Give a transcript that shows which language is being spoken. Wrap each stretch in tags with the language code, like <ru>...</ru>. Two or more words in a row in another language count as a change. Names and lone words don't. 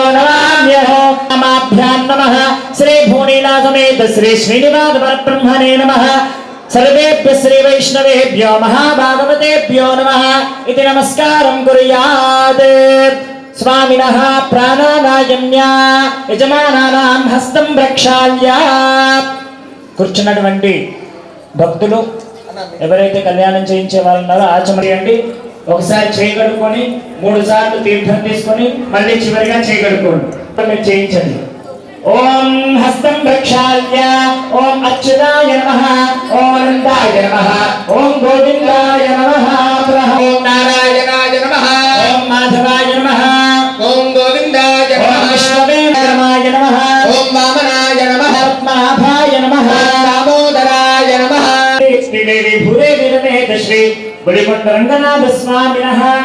<sa>नमाम्यहो नमाभ्यां नमः श्री भूनीलासमेत श्री श्रीनिवास परब्रह्मणे नमः सर्वेभ्यः श्री वैष्णवेभ्यो महाभागवतेभ्यो नमः इति नमस्कारं कुर्यात् स्वामिनः प्राणानायम्य యజమానానాం హస్తం ప్రక్షాళ్య</sa> <te>కూర్చున్నటువంటి భక్తులు ఎవరైతే కళ్యాణం చేయించే వాళ్ళు ఉన్నారో ఆచమరియండి. ఒకసారి చేయగడుకొని 3 సార్లు తీర్థం తీసుకొని మళ్ళీ చివరిగా చేయగడుకోండి. మీరు చేయించండి.</te> <sa>ఓం హస్తం ప్రక్షాళ్య ఓం అచ్యుతాయ నమః ఓం అనంతాయ నమః ఓం గోవిందాయ నమః ఓం నారాయణాయ నమః ఓం మాధవాయ నమః ఓం గోవిందాయ నమః విష్ణువేంద్రమాయ నమః ఓం వామనాయ నమః పద్మనాభాయ నమః దామోదరాయ నమః శ్రీదేవి భూదేవి రమేత శ్రీ బలికొండ రంగనాథ స్వామినః</sa>